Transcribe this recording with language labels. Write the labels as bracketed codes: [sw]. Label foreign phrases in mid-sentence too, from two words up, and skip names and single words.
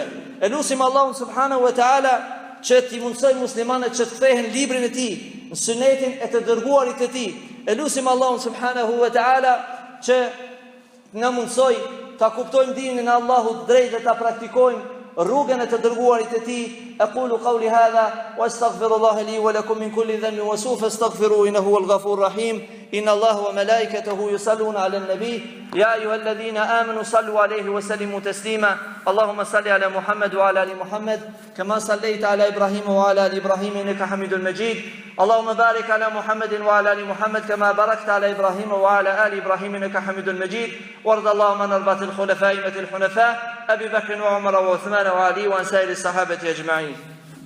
[sq] E lutim Allahun [ar] سبحانه وتعالى [sq] që t'i mundsoj muslimanët që të kthehen librin e tij, në sunetin e të dërguarit e tij. E lutim Allahun [ar] سبحانه وتعالى [sq] që na mundsoj ta kuptojmë dinin e Allahut drejt dhe ta praktikojmë rrugën e të dërguarit e tij. [ar] أقول قولي هذا وأستغفر الله لي ولكم من كل ذنب فاستغفروه إنه هو الغفور الرحيم. إن الله وملائكته يصلون على النبي يا أيها الذين آمنوا صلوا عليه وسلموا تسليما. اللهم صل على محمد وعلى آل محمد كما صليت على إبراهيم وعلى آل إبراهيم إنك حميد مجيد. اللهم بارك على محمد وعلى آل محمد كما باركت على إبراهيم وعلى آل إبراهيم إنك حميد مجيد. وارض اللهم عن الأربعة الخلفاء الحنفاء أبي بكر وعمر وعثمان وعلي وعن سائر الصحابة أجمعين.